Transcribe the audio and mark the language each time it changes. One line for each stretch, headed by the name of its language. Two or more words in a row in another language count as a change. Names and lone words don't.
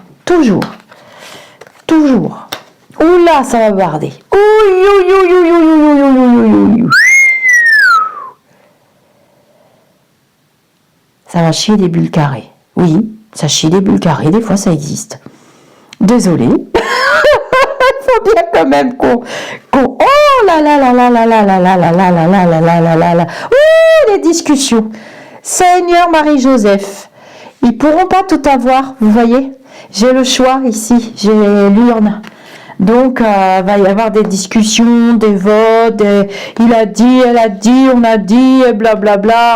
French: Toujours. Toujours. Oula, ça va barder. Ça va chier des bulles carrées. Oui, ça chie des bulles carrées, des fois ça existe. Désolée. Il faut bien quand même qu'on... Oh là là là là là là là là là là là là là là là là là. Ouh, les discussions. Seigneur Marie-Joseph, ils pourront pas tout avoir, vous voyez. J'ai le choix ici, j'ai l'urne. Donc, va y avoir des discussions, des votes, il a dit, elle a dit, on a dit, blablabla.